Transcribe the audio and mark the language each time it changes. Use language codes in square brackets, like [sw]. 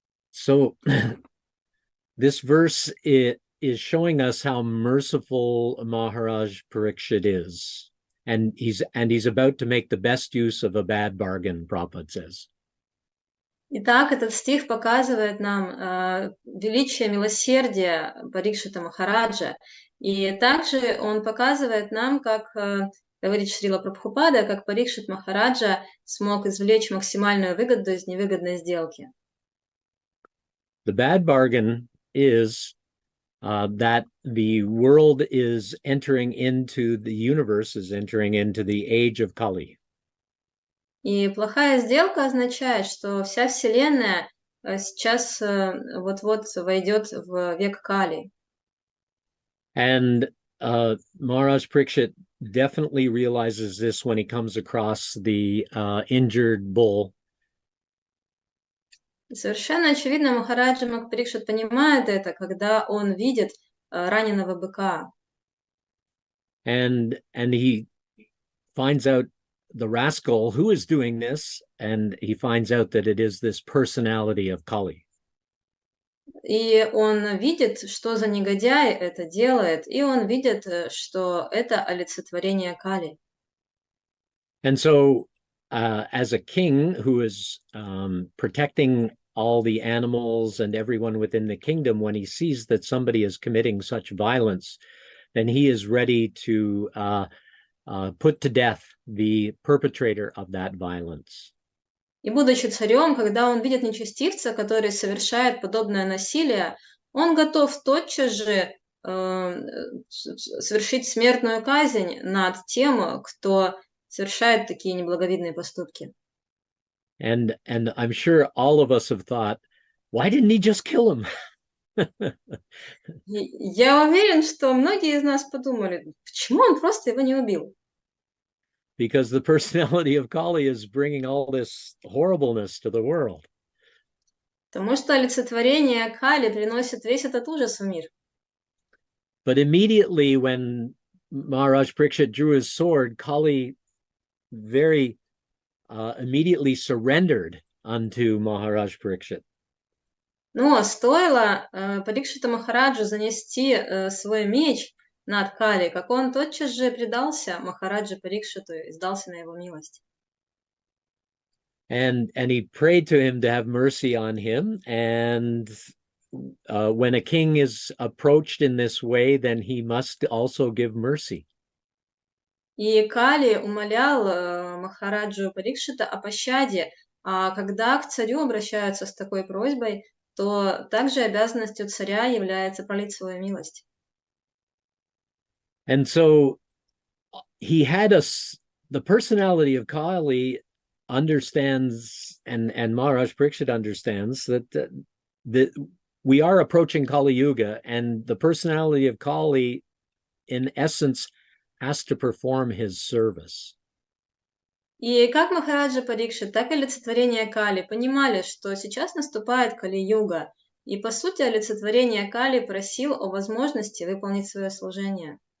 [en] So this verse is showing us how merciful Maharaj Parikshit is. And he's about to make the best use of a bad bargain, Prabhupada says. [ru] Итак, этот стих показывает нам величие милосердия Парикшита Махараджа. И также он показывает нам, как говорит Шрила Прабхупада, как Парикшит Махараджа смог извлечь максимальную выгоду из невыгодной сделки. [en] The bad bargain is that the world is entering into the universe, is entering into the age of Kali. [ru] И плохая сделка означает, что вся Вселенная сейчас вот-вот войдет в век Кали. [en] And Maharaj Parikshit definitely realizes this when he comes across the injured bull. [ru] Совершенно очевидно, Махараджа Парикшит понимает это, когда он видит раненого быка. [en] And he finds out the rascal who is doing this, and he finds out that it is this personality of Kali. [ru] И он видит, что за негодяй это делает, и он видит, что это олицетворение Кали. [en] And so, as a king who is protecting all the animals and everyone within the kingdom, when he sees that somebody is committing such violence, then he is ready to put to death the perpetrator of that violence. [ru] И будучи царем, когда он видит нечестивца, который совершает подобное насилие, он готов тотчас же совершить смертную казнь над тем, кто совершает такие неблаговидные поступки. [en] And I'm sure all of us have thought, why didn't he just kill him? [ru] Я уверен, что многие из нас подумали, почему он просто его не убил? [en] Because the personality of Kali is bringing all this horribleness to the world. [ru] Потому что олицетворение Кали приносит весь этот ужас в мир. [en] But immediately when Maharaj Parikshit drew his sword, Kali very immediately surrendered unto Maharaj Parikshit. [ru] Но стоило Парикшиту Махараджу занести свой меч над Кали, как он тотчас же предался Махараджи Парикшиту и сдался на его милость. [en] And he prayed to him to have mercy on him. And when a king is approached in this way, then he must also give mercy. [ru] И Кали умолял Махараджу Парикшита о пощаде, а когда к царю обращаются с такой просьбой, то также обязанностью царя является пролить свою милость. [en] And so he had the personality of Kali understands, and Maharaj Parikshit understands that we are approaching Kali Yuga, and the personality of Kali, in essence, has to perform his service. [ru] И как Махараджа Парикшит, так и олицетворение Кали понимали, что сейчас наступает Кали-юга, и, по сути, олицетворение Кали просил о возможности выполнить свое служение.